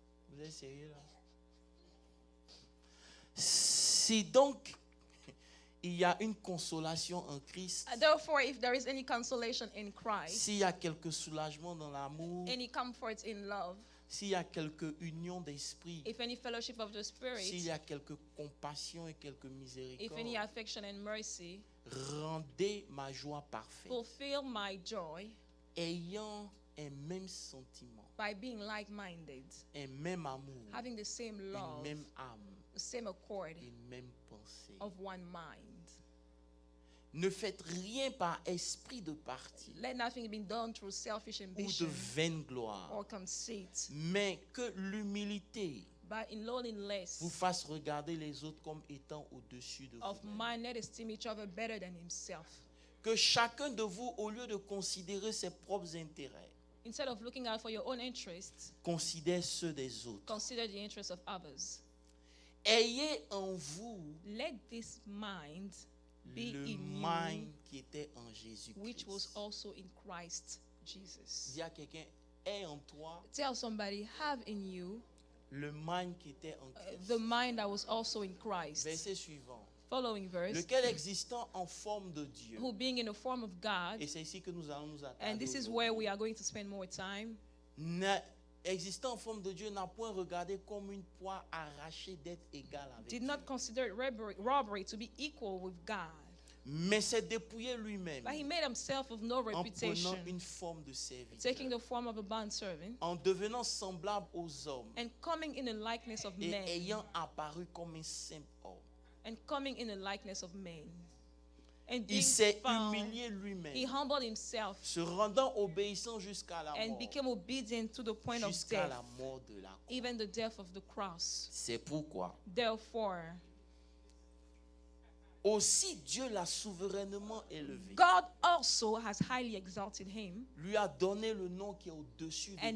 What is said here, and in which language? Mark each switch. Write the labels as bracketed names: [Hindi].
[French] Vous êtes sérieux là? Si donc il y a une consolation en Christ, [English] Therefore, if there is any consolation in Christ, [French] s'il y a quelque soulagement dans l'amour, [English] any comfort in love, [French] s'il y a quelque union d'esprit, [English] if any fellowship of the [French] s'il [English] Spirit, [French] y a quelque compassion et quelque [English] if any [French] miséricorde, [English] affection and mercy, [French] rendez ma joie parfaite, [English] fulfill my joy [French] ayant un même sentiment, [English] by being like-minded, [French] un même amour, [English] having the same [French] une [English] love, [French] même âme, [English] the same accord [French] une même pensée. [English] of one mind. [French] Ne faites rien par esprit de parti [English] Let nothing be done through selfish [French] ou de [English] ambition [French] vaine gloire, [English] or conceit, [French] mais que l'humilité [English] but in lowliness [French] vous fasse regarder les autres comme étant au-dessus de [English] of [French] vous. [English] mind, let esteem each other better than himself. [French] Que chacun de vous, au lieu de considérer ses propres intérêts, [English] Instead of looking out for your own interests, [French] considère ceux des autres. [English] consider the interests of others. [French] Ayez en vous [English] Let this mind be [French] le [English] in mind you, [French] qui était en Jésus-Christ. [English] which was also in Christ Jesus. [French] Dis à quelqu'un, aie en toi [English] Tell somebody, have in you [French] le mind qui était en Christ. [English] the mind that was also in Christ. [French] Verset suivant. [English] Following verse, [French] Lequel existant en forme de Dieu. [English] who being in the form of God, [French] Et c'est ici que nous allons nous attarder. [English] and this is [French] aujourd'hui. [English] where we are going to spend more time, [French] Existant en forme de Dieu n'a point regardé comme une proie arrachée d'être égal avec [English] did [French] Dieu. [English] not consider it robbery to be equal with God, [French] Mais s'est dépouillé lui-même [English] but he made himself of no [French] en prenant [English] reputation, [French] une forme de [English] taking [French] serviteur, [English] the form of a bondservant, [French] en devenant semblable aux hommes [English] and coming in the likeness of [French] et [English] men, [French] ayant apparu comme un simple homme. [English] and coming in the likeness of men. And being [French] Il s'est [English] found, [French] humilié [English] he [French] lui-même, [English] humbled himself [French] se rendant obéissant jusqu'à la [English] and [French] mort, [English] became obedient to the point of [French] jusqu'à [English] death, [French] la mort de la croix. [English] even the death of the cross. [French] C'est pourquoi [English] Therefore, [French] aussi Dieu l'a souverainement élevé, [English] God also has highly exalted him [French] lui a donné le nom qui est au-dessus de